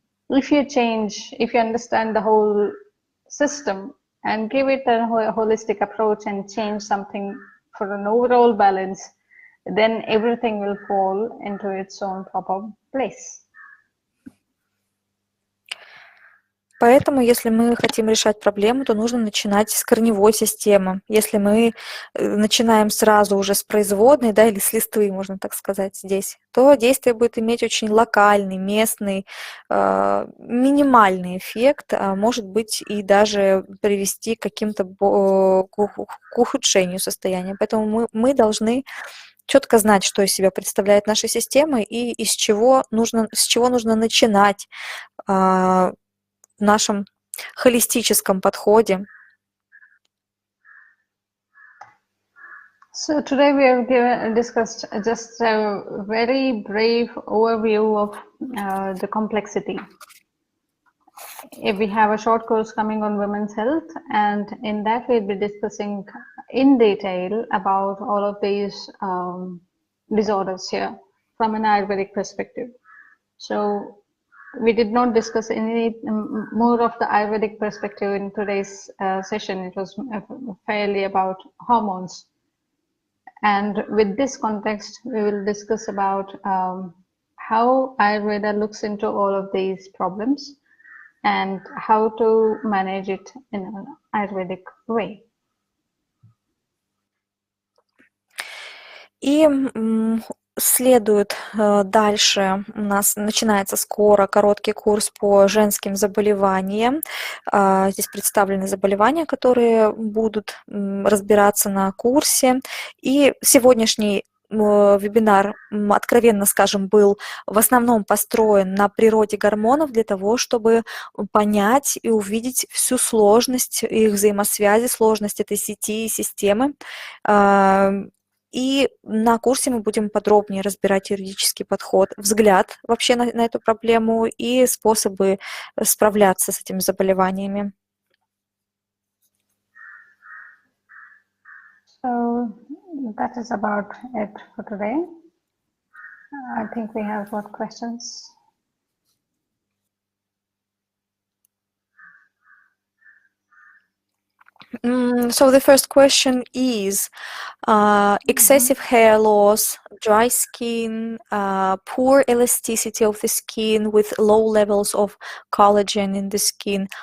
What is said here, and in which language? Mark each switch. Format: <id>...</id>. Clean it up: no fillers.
<en>If you change, if you understand the whole system and give it a holistic approach and change something for an overall balance, then everything will fall into its own proper place.</en> <ru>Поэтому, если мы хотим решать проблему, то нужно начинать с корневой системы. Если мы начинаем сразу уже с производной, да, или с листвы, можно так сказать, здесь, то действие будет иметь очень локальный, местный, минимальный эффект, а может быть и даже привести к каким-то к ухудшению состояния. Поэтому мы должны четко знать, что из себя представляет наша система и с чего нужно начинать в нашем холистическом подходе.</ru> <en>So today we have discussed just a very brief overview of the complexity. If we have a short course coming on women's health, and in that we'll be discussing in detail about all of these disorders here from an Ayurvedic perspective. So we did not discuss any more of the Ayurvedic perspective in today's session. It was fairly about hormones. And with this context, we will discuss about how Ayurveda looks into all of these problems and how to manage it in an Ayurvedic way.</en> <ru>И следует дальше, у нас начинается скоро короткий курс по женским заболеваниям. Здесь представлены заболевания, которые будут разбираться на курсе. И сегодняшний вебинар, откровенно скажем, был в основном построен на природе гормонов для того, чтобы понять и увидеть всю сложность их взаимосвязи, сложность этой сети и системы. И на курсе мы будем подробнее разбирать юридический подход, взгляд вообще на эту проблему и способы справляться с этими заболеваниями.</ru> <en>So that is about it for today. I think we have got questions. So the first question is excessive hair loss, dry skin, poor elasticity of the skin with low levels of collagen in the skin.</en>